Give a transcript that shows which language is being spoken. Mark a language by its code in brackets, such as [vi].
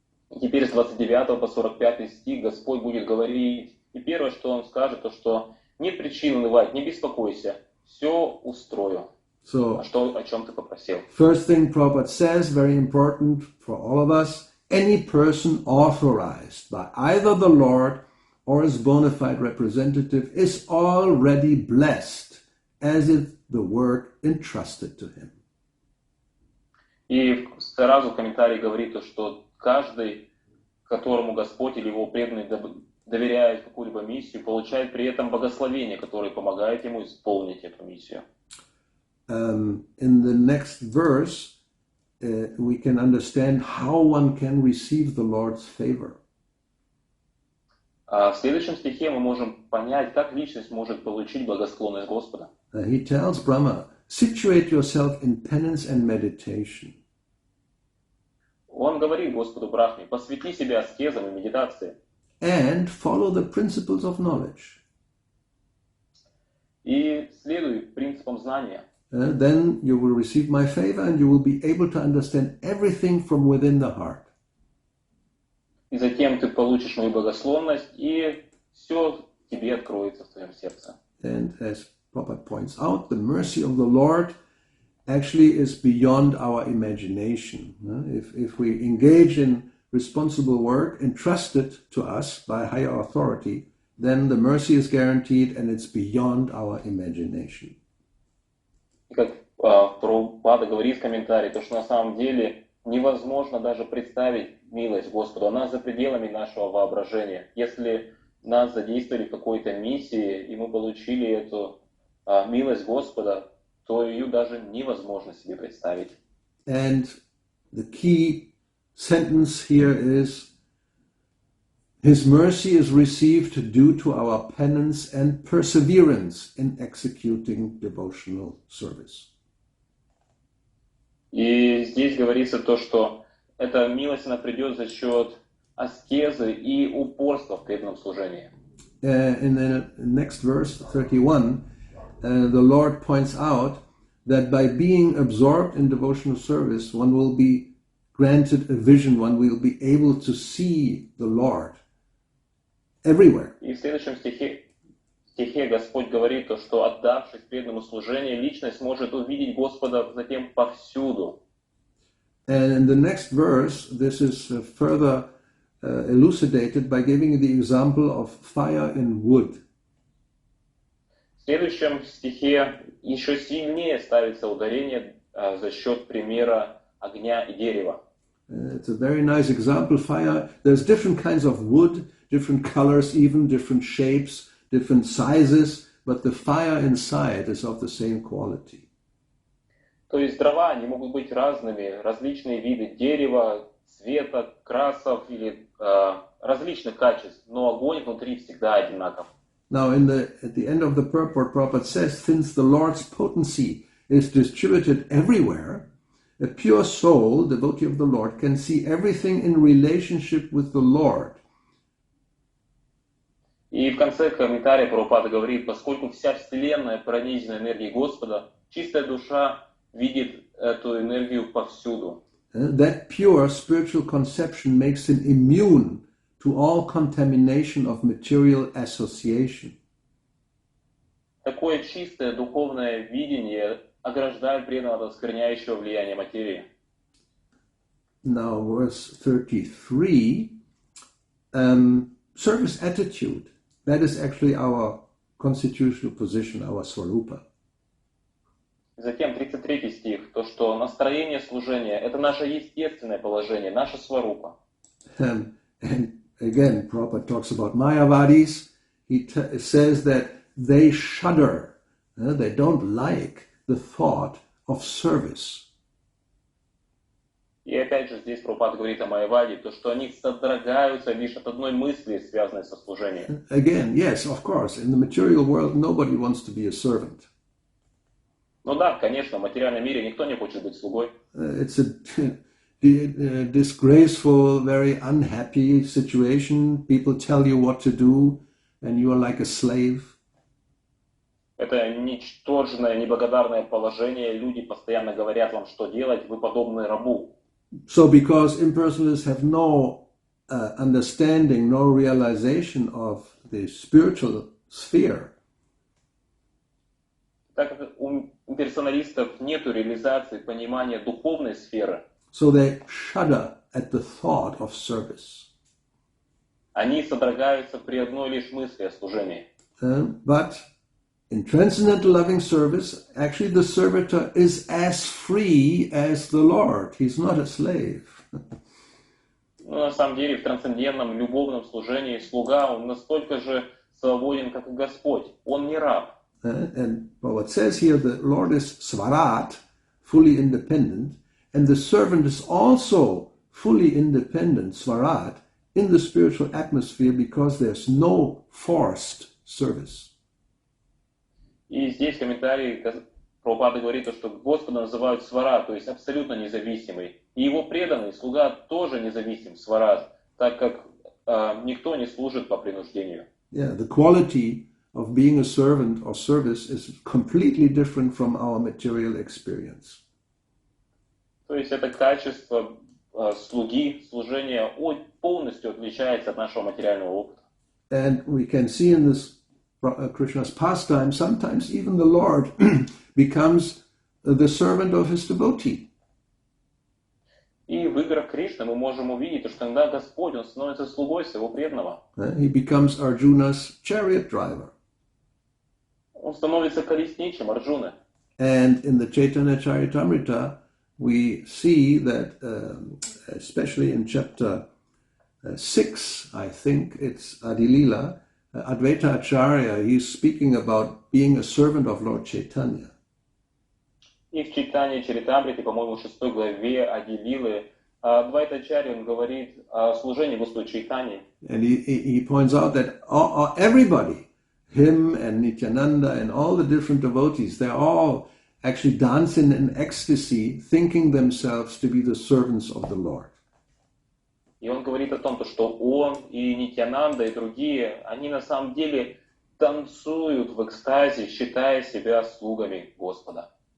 [ru] И теперь с 29 по 45 стих Господь будет говорить, и первое, что Он скажет, то, что нет причин унывать, не беспокойся, все устрою. [en] So, [ru] о чем ты попросил? [en] First thing Prabhupada says, very important for all of us, any person authorized by either the Lord or his bona fide representative is already blessed as if the work entrusted to him. [ru] И сразу в комментарии говорит, что каждый, которому Господь или его преданный доверяет какую-либо миссию, получает при этом благословение, которое помогает ему исполнить эту миссию. [en] In the next verse, we can understand how one can receive the Lord's favor. [ru] В следующем стихе мы можем понять, как личность может получить благосклонность Господа. [en] He tells Brahma, situate yourself in penance and meditation. [ru] Он говорит Господу Брахме: посвяти себя аскезам и медитации. [en] And follow the principles of knowledge. [ru] И следуй принципам знания. [en] Then you will receive my favor and you will be able to understand everything from within the heart. [ru] И затем ты получишь мою благословность, и все тебе откроется в твоем сердце. [en] And as Prabhupada points out, the mercy of the Lord actually is beyond our imagination. If we engage in responsible work entrusted to us by higher authority, then the mercy is guaranteed and it's beyond our imagination. [ru] И как Прабхупада говорит в комментарии, то что на самом деле невозможно даже представить милость Господу. Она за пределами нашего воображения. Если нас задействовали в какой-то миссии, и мы получили эту милость Господа, то ее даже невозможно себе представить. [en] And the key sentence here is, His mercy is received due to our penance and perseverance in executing devotional service. [ru] И здесь говорится то, что эта милость, она придет за счет аскезы и упорства в преданном служении. [en] In the next verse, 31, the Lord points out that by being absorbed in devotional service, one will be granted a vision, one will be able to see the Lord everywhere. [ru] И в следующем стихе Господь говорит то, что отдавшись преданному служению, личность может увидеть Господа затем повсюду. [en] And in the next verse, this is further elucidated by giving the example of fire in wood. [ru] В следующем стихе еще сильнее ставится ударение за счет примера огня и дерева. [en] It's a very nice example. Fire, there's different kinds of wood, different colors, even different shapes, different sizes, but the fire inside is of the same quality. [ru] То есть дрова, они могут быть разными, различные виды дерева, цвета, красов или различных качеств, но огонь внутри всегда одинаков. [en] Now, at the end of the purport, Prabhupada says, since the Lord's potency is distributed everywhere, a pure soul, devotee of the Lord, can see everything in relationship with the Lord. [ru] И в конце комментария Прабхупада говорит, поскольку вся Вселенная пронизана энергией Господа, чистая душа видит эту энергию повсюду. [en] That pure spiritual conception makes him immune to all contamination of material association. [ru] Такое чистое духовное видение ограждает преданного от оскверняющего влияния материи. [en] Now, verse 33, service attitude. That is actually our constitutional position, our swarupa. [ru] Затем 33 стих, то, что настроение служения – это наше естественное положение, наша сварупа. [en] And again, Prabhupada talks about Mayavadis. He says that they shudder, they don't like the thought of service. [ru] И опять же здесь Прабхупада говорит о Майяваде, то, что они содрогаются лишь от одной мысли, связанной со служением. [en] Again, yes, of course, in the material world, nobody wants to be a servant. [ru] Ну да, конечно, в материальном мире никто не хочет быть слугой. [en] It's a disgraceful, very unhappy situation. People tell you what to do, and you are like a slave. [ru] Это ничтожное, неблагодарное положение. Люди постоянно говорят вам, что делать, вы подобны рабу. [en] So because impersonalists have no understanding, no realization of the spiritual sphere, [ru] так как у персоналистов нет реализации, понимания духовной сферы, [en] so they shudder at the thought of service. [ru] Они содрогаются при одной лишь мысли о служении. [en] But in transcendental loving service, actually the servitor is as free as the Lord. He's not a slave. [ru] Но на самом деле в трансцендентном любовном служении слуга, он настолько же свободен, как и Господь. Он не раб. [en] And what says here, the Lord is svarat, fully independent, and the servant is also fully independent, svarat, in the spiritual atmosphere because there's no forced service. [ru] И здесь в комментарии Прабхупада говорит, что Господа называют свара, то есть абсолютно независимый. И его преданный слуга тоже независим, сварат, так как никто не служит по принуждению. [en] Yeah, the quality of being a servant or service is completely different from our material experience. [ru] То есть это качество слуги, служения полностью отличается от нашего материального опыта. [en] And we can see in this Krishna's pastime, sometimes even the Lord becomes the servant of his devotee. [ru] И в играх Кришны мы можем увидеть, что иногда Господь, Он становится слугой своего преданного. [en] He becomes Arjuna's chariot driver. [ru] Он становится колесничем Арджуны. [en] And in the Chaitanya Charitamrita, we see that, especially in chapter 6, I think it's Adilila, Advaita Acharya, he's speaking about being a servant of Lord Chaitanya. [ru] И в Чайтанье Чаритамрите, по-моему, в 6 главе Ади-лилы, Адвайта-ачарья, он говорит о служении Господу Чайтаньи. [en] And he points out that everybody, him and Nityananda and all the different devotees, they're all actually dancing in ecstasy, thinking themselves to be the servants of the Lord. [ru] И он говорит о том, что он и Нитьянанда и другие, они на самом деле танцуют в экстазе, считая себя слугами Господа.